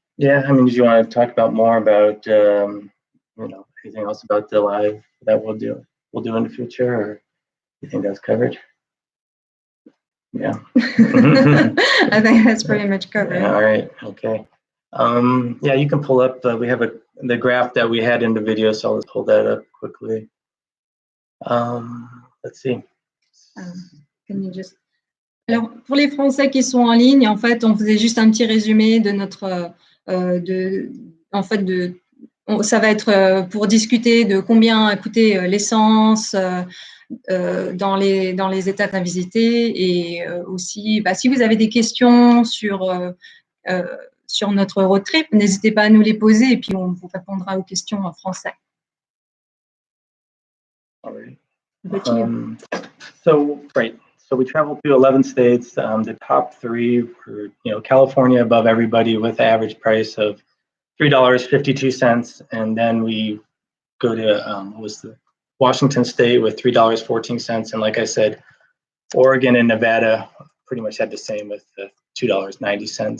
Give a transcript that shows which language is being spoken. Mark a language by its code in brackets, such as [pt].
[en] Yeah, did you want to talk about more about anything else about the live that we'll do in the future, or you think that's covered? Yeah. I think that's pretty much covered. Yeah, all right. Okay. You can pull up. We have the graph that we had in the video, so I'll pull that up quickly. Let's see. Can you just... [fr] Alors, pour les Français qui sont en ligne, en fait, on faisait juste un petit résumé de notre... ça va être pour discuter de combien a coûté l'essence dans les États à visiter, et aussi, si vous avez des questions sur notre road trip, n'hésitez pas à nous les poser et puis on vous répondra aux questions en français. [en] All right. So we traveled through 11 states. The top 3 were, California above everybody with an average price of $3.52, and then we go to Washington State with $3.14, and like I said, Oregon and Nevada pretty much had the same with $2.90.